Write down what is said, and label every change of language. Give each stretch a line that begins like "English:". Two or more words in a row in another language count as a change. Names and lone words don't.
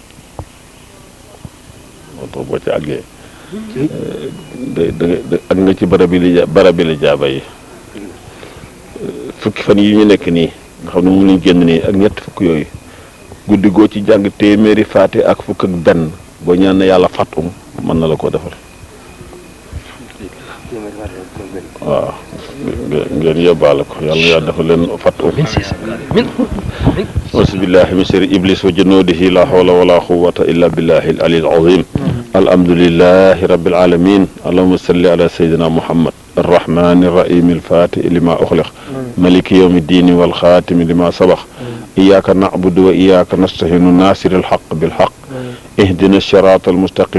Wolof: moo tax boo ci àggee ak nga ci barabi li jaaba yi fukki fan yi ñu nekk nii nga xam ne moom lañu génn nii ak ñett fukk yooyu guddi goo ci jàng téeméeri faate ak fukk ak benn boo ñaan na yàlla fàttum mën na la koo defal waaw ngeen yóbbaale ko yàlla yaa dafa leen fatu
Arabic: أعوذ بالله من شر إبليس وجنوده لا حول ولا قوة إلا بالله العلي العظيم الحمد لله رب العالمين اللهم صل على سيدنا محمد الرحمن الرحيم الفاتح لما أخلق ملك يوم الدين والخاتم لما سبق إياك نعبد وإياك نستعين ناصر الحق بالحق اهدنا الصراط المستقيم